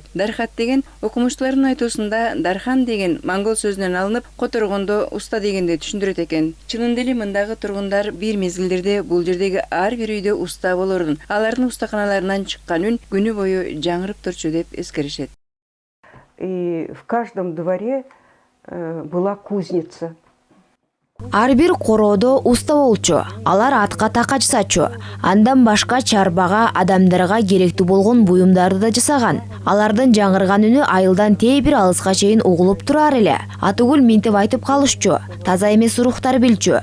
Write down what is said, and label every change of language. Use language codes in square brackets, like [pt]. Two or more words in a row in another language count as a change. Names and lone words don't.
[ky] Дархат деген окумуштуулардын айтуусунда Дархан деген монгол сөзүнөн алынып, которгондо уста дегенди түшүндүрөт экен. Чынында эле мындагы тургундар бир мезгилдерде бул жердеги ар бир үйдө уста болорун, алардын устаканаларынан чыккан үн күнү бою жаңырып турчу деп эскеришет. [ru] И в каждом дворе была кузница. [ky] Ар бир короодо уста болчу. Алар атка такачсачу. Андан башка чарбага адамдарга керектүү болгон буюмдарды да жасаган. Алардын жаңырган үнү айылдан тээ бир алыска чейин угулуп турар эле. Атыгүл минтип айтып калышчу. Таза эмес урухтар билчү.